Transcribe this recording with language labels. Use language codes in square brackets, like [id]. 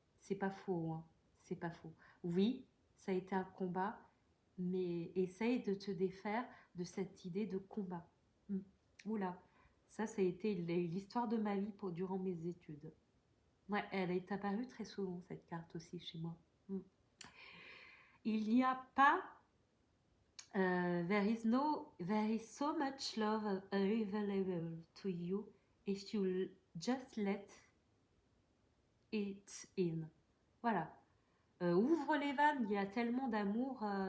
[fr] C'est pas faux, hein, c'est pas faux. Oui, ça a été un combat, mais essaye de te défaire de cette idée de combat. Oula, ça a été l'histoire de ma vie durant mes études. Ouais, elle est apparue très souvent, cette carte aussi, chez moi. Il n'y a pas... [en] there is so much love available to you if you just let it in. [fr] Voilà. Ouvre les vannes, il y a tellement d'amour